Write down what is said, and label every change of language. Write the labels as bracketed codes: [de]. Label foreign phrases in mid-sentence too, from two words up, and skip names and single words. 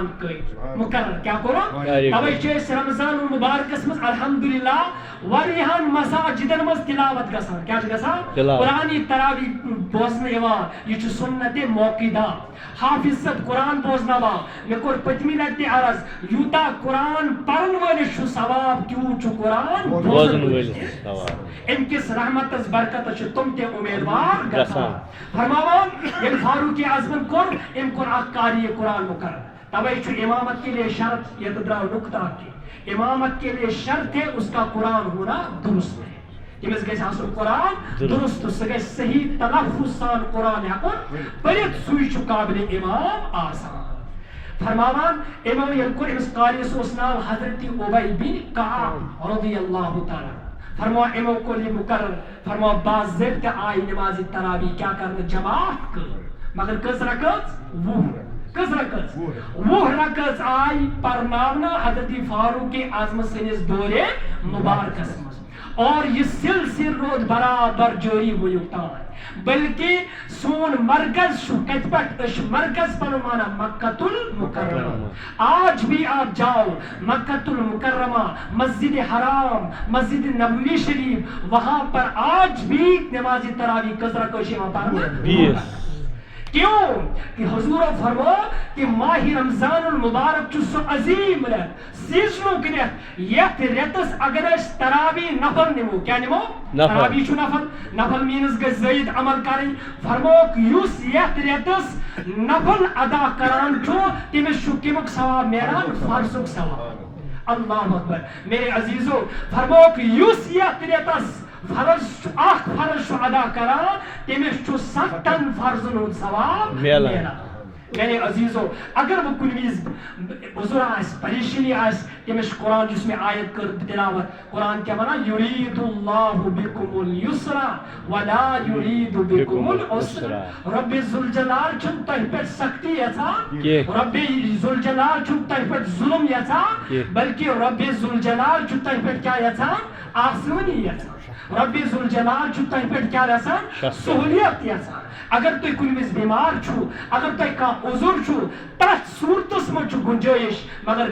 [ks] قٲیِم مقرر کیٛاہ کوٚرُکھ توے چھِ أسۍ رمضان المبارکس منٛز الحمدللہ واریاہن مساجدن منٛز تلاوت گژھان کیٛاہ چھِ گژھان قرآنی تراوی بوزنہٕ یِوان یہ چھُ سنت موقعہ حافظ صٲب قرآن بوزناوان مےٚ کوٚر پٔتمہِ لٹہِ تہِ عرض یوٗتاہ قرآن پرن وٲلِس چھُ ثواب تیوٗت چھُ قرآن بوزن وٲلِس امہِ کِس رحمتس برکتس چھِ تِم تہِ اُمیدوار گژھان فرماوان ییٚلہِ فاروق اعظمن کوٚر أمۍ کوٚر اکھ قاری قرآن مقرر توے چھُ [ur] امامت کے لیے شرط [ks] ییٚتہِ درٛاو نُقطہ کہِ [ur] امامت کے لیے شرط ہے اس کا قرآن ہونا درست ہے [ks] تٔمِس گژھِ آسُن قرآن درست سُہ گژھِ صحیح تلفظ سان قرآن ہٮ۪کُن پٔرِتھ سُے چھُ قابلِ امام آسان فرماوان امام ییٚلہِ کوٚر أمِس قاریَس اوس ناو حضرت عبی بن کعب رضی اللہ تعالیٰ فرماو امو کوٚر یہِ مقرر فرماو باضٲبطہٕ آیہِ نمازِ تراوی کیٛاہ کرنہٕ جماعت کٔر مگر کٔژ رکٲژ 20 کٔژ رکٲژ 20 رکٲژ آیہِ پرناونہٕ حضرت فاروق اعظم سٕنٛدِس دورِ مبارکس منٛز اور یہ سلسل رود برابر جاری ونیُک تام بلکہ سون مرکز چھُ کتہِ پٮ۪ٹھ أسۍ چھِ مرکز پنُن مانا مکۃ المکرمہ [ur] آج بھی آپ جاؤ مکۃ المکرمہ مسجد حرام مسجد نبوی شریف وہاں پر آج بھی [ks] نماز تراویح کٔژ رکٲژ چھِ یِوان پرنہٕ [ur] کیوں کہ [ks] حضور فرمو کہ ماہ رمضان المبارک چھُ سُہ عظیم رٮ۪تھ سیٖزنُک رٮ۪تھ یتھ رٮ۪تس اگر أسۍ تراویح نفل نِمو کیٛاہ نِمو تراویح چھُ نفل نفل میٖنٕز گژھِ زٲیِد عمل کرٕنۍ فرموکھ یُس یتھ رٮ۪تس نفل ادا کران چھُ تٔمِس چھُ کمیُک ثواب نیران فرضُک ثواب اللہ اکبر [ur] میرے عزیزو [ks] فرموکھ یُس یتھ رٮ۪تس فرض ادا کران تٔمِس چھُ 7 فرضن ہُنٛد ثواب نیران میانے عزیزو اگر وہ کُنہِ وِزِ عذر آسہِ پریشٲنی آسہِ تٔمِس چھُ قرآن یُس مےٚ آیت کٔر تلاوت قرآن کیٛاہ وَنان [ar] یُریٖدُ اللہُ بِکُمُ الْیُسْرَ وَلَا یُریٖدُ بِکُمُ الْعُسْرَ [ks] رۄبِ ذوالجلال چھُنہٕ تۄہہِ پٮ۪ٹھ سختی یژھان رۄبِ ذوالجلال چھُنہٕ تۄہہِ پٮ۪ٹھ ظُلم یژھان بلکہِ رۄبِ ذوالجلال چھُ تۄہہِ پٮ۪ٹھ کیٛاہ یژھان آسٲنی یژھان رۄبِ ذوالجلال چھُ تۄہہِ پٮ۪ٹھ کیٛاہ یژھان سہوٗلیت یژھان اگر تُہۍ کُنہِ وِزِ بیمار چھُو اگر تۄہہِ کانٛہہ عذر چھُ تتھ صوٗرتس منٛز چھُ گُنجٲیِش مگر